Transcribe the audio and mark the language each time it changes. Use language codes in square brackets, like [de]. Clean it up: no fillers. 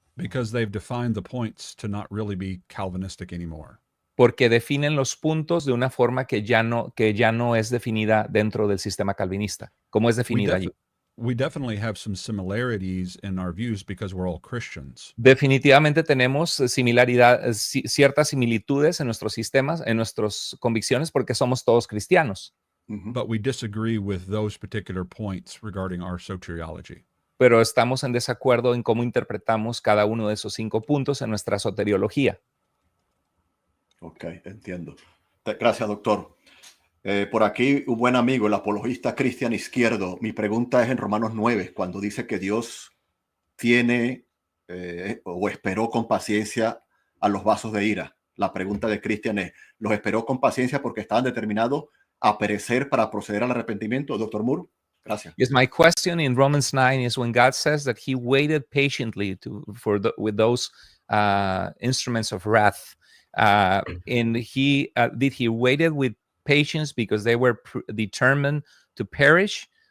[en] Because they've defined the points to not really be Calvinistic anymore. [es] Porque definen los puntos de una forma que ya no es definida dentro del sistema calvinista, como es definida allí. [en] We definitely have some similarities in our views because we're all Christians. [es] Definitivamente tenemos ciertas similitudes en nuestros sistemas, en nuestras convicciones, porque somos todos cristianos. [en] But we disagree with those particular points regarding our soteriology. [es] Pero estamos en desacuerdo en cómo interpretamos cada uno de esos 5 puntos en nuestra soteriología. Ok, entiendo. Gracias, doctor. Por aquí, un buen amigo, el apologista Cristian Izquierdo. Mi pregunta es en Romanos 9, cuando dice que Dios tiene o esperó con paciencia a los vasos de ira. La pregunta de Cristian es, ¿los esperó con paciencia porque estaban determinados a perecer para proceder al arrepentimiento? Doctor Moore, gracias. [en] Yes, my question in Romans 9 is when God says that he waited patiently with those instruments of wrath, and did he waited with patience because they were determined to perish,